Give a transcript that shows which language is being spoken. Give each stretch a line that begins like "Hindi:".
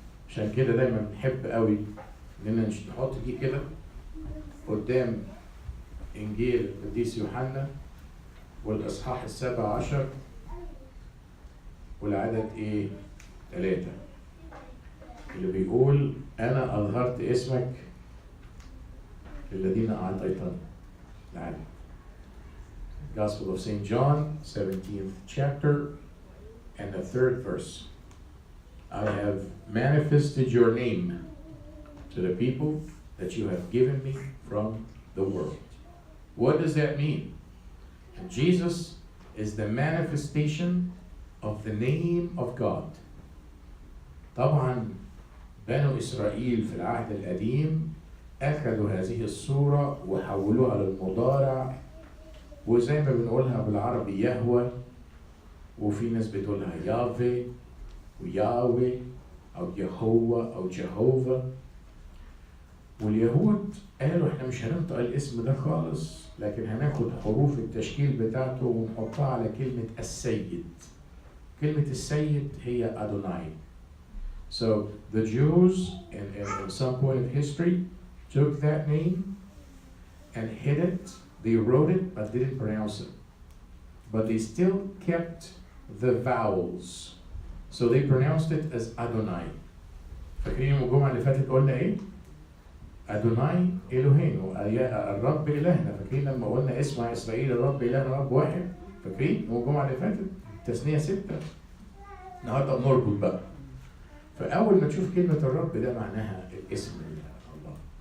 Arabic: عشان كده دايما بنحب قوي إننا نحط دي كده قدام إنجيل القديس يوحنا والإصحاح 17 والعدد إيه؟ 3 اللي بيقول أنا أظهرت اسمك للذين أعطيتني العالم.
English: Gospel of St. John, 17th chapter, and the 3rd verse. I have manifested your name to the people that you have given me from the world. What does that mean? And Jesus is the manifestation of the name of God.
Arabic: طبعا بنو إسرائيل في العهد القديم أخذوا هذه الصورة وحولوها للمضارع، وزي ما بنقولها بالعربي يهوى، وفي ناس بتقولها يافي وياوي أو يهوى أو جهوفا. واليهود قالوا احنا مش هننطق الاسم ده خالص، لكن هناخد حروف التشكيل بتاعته ونحطها على كلمة السيد. كلمة السيد هي أدوناي.
English: So the Jews in some point of history took that name and hid it. They wrote it but didn't pronounce it. But they still kept the vowels. So they pronounced it as Adonai.
Arabic: فاكرين الجمعة اللي فاتت قلنا إيه؟ أدوناي إلهين، الرب إلهنا. فاكرين لما قلنا اسمع إسرائيل الرب إلهنا رب واحد؟ فاكرين الجمعة اللي فاتت؟ تثنية 6. النهارده بنربط بقى. فأول ما تشوف كلمة الرب ده معناها الاسم الله.